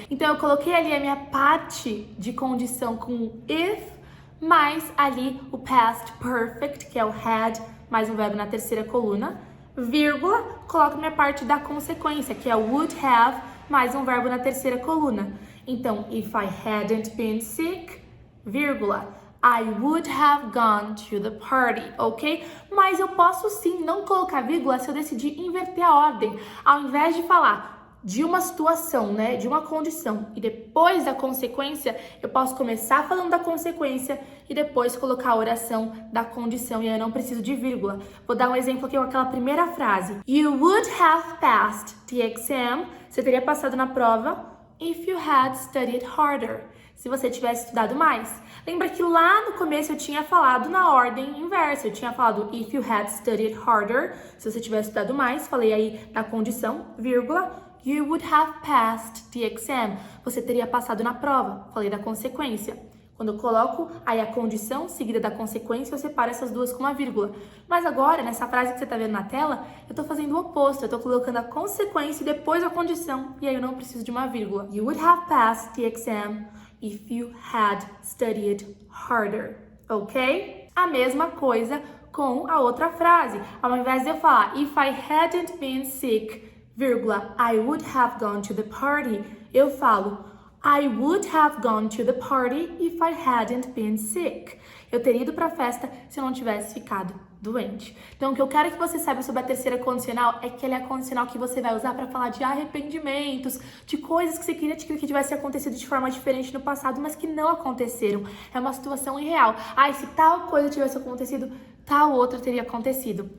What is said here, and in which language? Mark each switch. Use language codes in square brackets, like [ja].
[pt] Então eu coloquei ali a minha parte de condição com if, mais ali o past perfect, que é o had, mais um verbo na terceira coluna, vírgula, coloco minha parte da consequência, que é o would have, mais um verbo na terceira coluna. Então, [en] if I hadn't been sick, [pt] vírgula, [en] I would have gone to the party, ok? [pt] Mas eu posso sim não colocar vírgula se eu decidir inverter a ordem. Ao invés de falar de uma situação, né, de uma condição, e depois da consequência, eu posso começar falando da consequência e depois colocar a oração da condição, e aí eu não preciso de vírgula. Vou dar um exemplo aqui com aquela primeira frase. [en] You would have passed the exam. [pt] Você teria passado na prova [en] if you had studied harder. [pt] Se você tivesse estudado mais. Lembra que lá no começo eu tinha falado na ordem inversa. Eu tinha falado [en] if you had studied harder. [pt] Se você tivesse estudado mais, falei aí na condição, vírgula, [en] you would have passed the exam. [pt] Você teria passado na prova. Falei da consequência. Quando eu coloco aí a condição seguida da consequência, eu separo essas duas com uma vírgula. Mas agora, nessa frase que você está vendo na tela, eu estou fazendo o oposto. Eu estou colocando a consequência e depois a condição. E aí eu não preciso de uma vírgula. [en] You would have passed the exam if you had studied harder. Ok? [pt] A mesma coisa com a outra frase. Ao invés de eu falar [en] if I hadn't been sick, [pt] vírgula, [en] I would have gone to the party, [pt] eu falo [en] I would have gone to the party if I hadn't been sick. [pt] Eu teria ido para a festa se eu não tivesse ficado doente. Então, o que eu quero que você saiba sobre a terceira condicional é que ela é a condicional que você vai usar para falar de arrependimentos, de coisas que você queria que tivesse acontecido de forma diferente no passado, mas que não aconteceram. É uma situação irreal. Se tal coisa tivesse acontecido, tal outra teria acontecido.